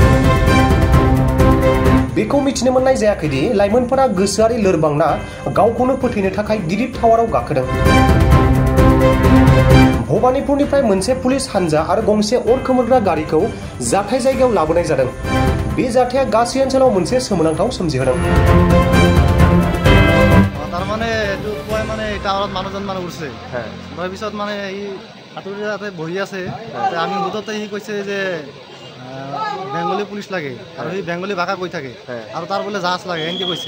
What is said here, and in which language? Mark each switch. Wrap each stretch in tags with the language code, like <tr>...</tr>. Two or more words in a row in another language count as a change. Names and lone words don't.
<brx>बेखौ मिथिनो मोननाय जायाखै दि लाइमोनफोरा गोसोआरि लोरबांना गावखौनो फोथैनो थाखाय गिदिर टावाराव गाखोदों। भबानिपुरनिफ्राय मोनसे पुलिस हानजा आरो गंसे अर खोमोरग्रा गारिखौ जाथाय जायगायाव लाबोनाय जादों। बे जाथाया गासै ओनसोलाव मोनसे सोमोनांथाव सोमजिहोदों।</brx> <as>তাৰমানে এইটো কয় মানে টাৱাৰত মানুহজন মানে উঠছে তাৰপিছত মানে ই হাতুৰি তাতে বহি আছে। আমি মুঠতে সি কৈছে যে বেংগলী পুলিচ লাগে আৰু সি বেংগলী ভাষা কৈ থাকে আৰু তাৰ বোলে জাহাজ লাগে এনেকৈ কৈছে।</as>